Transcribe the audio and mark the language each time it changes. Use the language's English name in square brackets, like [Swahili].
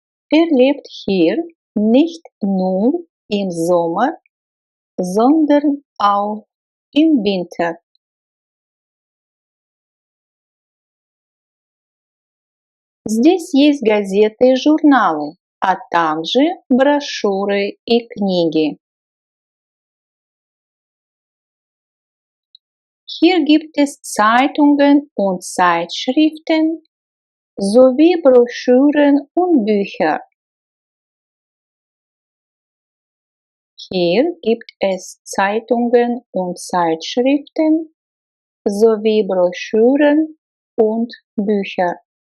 [German] Lebt hier nicht nur im Sommer, sondern auch im Winter. [Russian] Здесь есть газеты и журналы, а также брошюры и книги. [German] Hier gibt es Zeitungen und Zeitschriften sowie Broschüren und Bücher. Hier gibt es Zeitungen und Zeitschriften sowie Broschüren und Bücher.